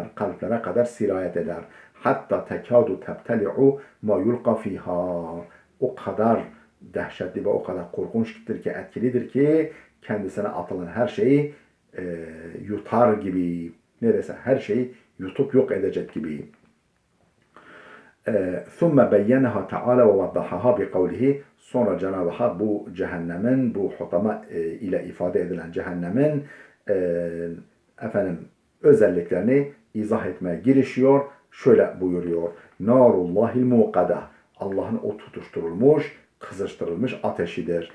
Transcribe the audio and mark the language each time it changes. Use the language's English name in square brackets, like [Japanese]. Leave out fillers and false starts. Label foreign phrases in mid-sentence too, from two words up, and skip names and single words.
[Turkish] Kalplere kadar sirayet eder. Hatta [Arabic] تكاد تبتلع ما يلقى فيها. [Turkish] O kadar dehşetli ve o kadar korkunçtur ki, etkilidir ki kendisine atılan her şeyi yutar gibi, neredeyse her şeyi yutup yok edecek gibi. [Arabic] ثُمَّ بَيَّنَهَا تَعَالَى وَوَضَّحَهَا بِقَوْلِهِ. [Turkish] Sonra Cenab-ı Hak bu cehennemin, bu hutama ile ifade edilen cehennemin özelliklerini izah etmeye girişiyor. Şöyle buyuruyor. [Arabic] نار الله الموقدة. [Turkish] Allah'ın o tutuşturulmuş, kızıştırılmış ateşidir.